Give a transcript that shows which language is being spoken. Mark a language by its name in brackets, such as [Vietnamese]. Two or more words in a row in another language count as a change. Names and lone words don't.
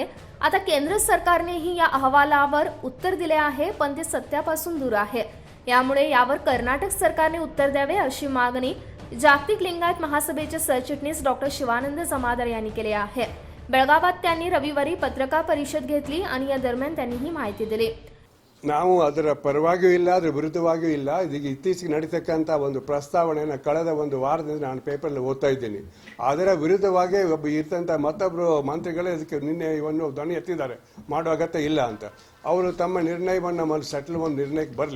[Marathi] आता केंद्र सरकारनेही या अहवालावर उत्तर दिले आहे, पण ते सत्यापासून दूर आहे. यामुळे यावर कर्नाटक सरकारने उत्तर द्यावे अशी मागणी जागतिक लिंगायत महासभेचे सरचिटणीस डॉक्टर शिवानंद जमादार यांनी केली आहे. बेळगावात त्यांनी रविवारी पत्रकार परिषद घेतली आणि या दरम्यान त्यांनी ही माहिती दिली. [Kannada] ನಾವು ಅದರ ಪರವಾಗಿಯೂ ಇಲ್ಲ, ಅದರ ವಿರುದ್ಧವಾಗಿಯೂ ಇಲ್ಲ. ಇದೀಗ ಇತ್ತೀಚೆಗೆ ನಡೀತಕ್ಕಂಥ ಒಂದು ಪ್ರಸ್ತಾವನೆಯನ್ನು ಕಳೆದ ಒಂದು ವಾರದಿಂದ ನಾನು ಪೇಪರಲ್ಲಿ ಓದ್ತಾ ಇದ್ದೀನಿ. ಅದರ ವಿರುದ್ಧವಾಗಿ ಇರ್ತಂಥ ಮತ್ತೊಬ್ಬರು ಮಂತ್ರಿಗಳೇ ಇದಕ್ಕೆ ನಿನ್ನೆ ಇವನ್ನು ಧ್ವನಿ ಎತ್ತಿದ್ದಾರೆ, ಮಾಡುವ ಅಗತ್ಯ ಇಲ್ಲ ಅಂತ. ಅವರು ತಮ್ಮ ನಿರ್ಣಯವನ್ನು ಸೆಟ್ಲ್ ಒಂದು ನಿರ್ಣಯಕ್ಕೆ ಬರಲಿ.